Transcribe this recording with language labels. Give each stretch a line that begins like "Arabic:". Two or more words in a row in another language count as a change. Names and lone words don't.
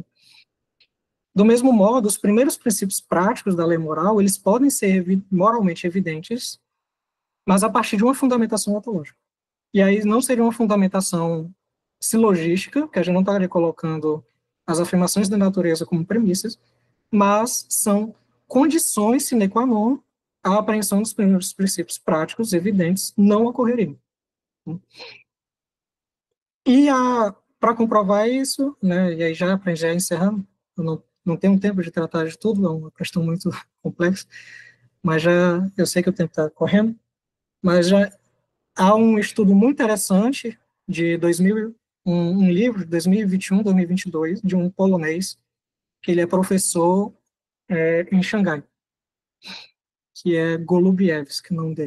Portuguese: Do mesmo modo, os primeiros princípios práticos da lei moral, eles podem ser moralmente evidentes, mas a partir de uma fundamentação ontológica. E aí não seria uma fundamentação silogística, que a gente não estaria colocando as afirmações da natureza como premissas, mas são condições
Latin: sine qua non
Portuguese: à apreensão dos primeiros princípios práticos evidentes não ocorreriam. E para comprovar isso, né, e aí já encerrando, eu não tenho tempo de tratar de tudo, é uma questão muito complexa, mas eu sei que o tempo está correndo, mas já há um estudo muito interessante de 2000, um livro de 2021, 2022, de um polonês, que ele é professor em Xangai, que é Golubievski, o nome dele.